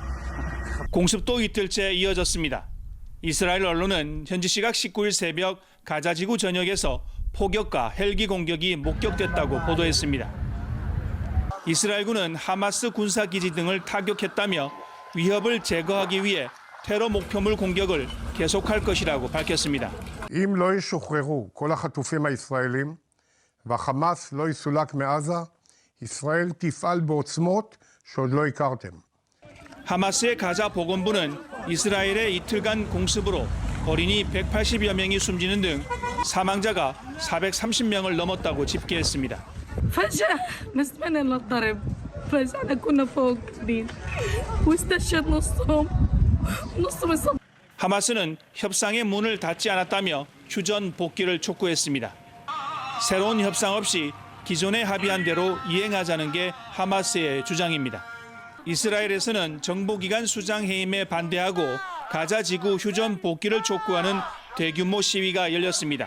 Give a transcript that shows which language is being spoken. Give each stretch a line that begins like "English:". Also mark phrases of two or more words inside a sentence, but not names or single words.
Korean: 공습도 이틀째 이어졌습니다. 이스라엘 언론은 현지 시각 19일 새벽 가자 지구 전역에서 포격과 헬기 공격이 목격됐다고 보도했습니다. 이스라엘군은 하마스 군사기지 등을 타격했다며 위협을 제거하기 위해 테러 목표물 공격을 계속할 것이라고 밝혔습니다.
Hebrew: אם לא ישוחררו כל החטופים הישראלים והחמאס לא יסולק מעזה, ישראל תפעל בעוצמות שעוד לא הכרתם.
Korean: 하마스의 가자 보건부는 이스라엘의 이틀간 공습으로 어린이 180여 명이 숨지는 등 사망자가 430명을 넘었다고 집계했습니다.
Arabic: فجأة مسمعنا للضرب فجأة كنا فوق جديد واستشهد نصهم نصهم.
Korean: 하마스는 협상의 문을 닫지 않았다며 휴전 복귀를 촉구했습니다. 새로운 협상 없이 기존에 합의한 대로 이행하자는 게 하마스의 주장입니다. 이스라엘에서는 정보기관 수장 해임에 반대하고 가자 지구 휴전 복귀를 촉구하는 대규모 시위가 열렸습니다.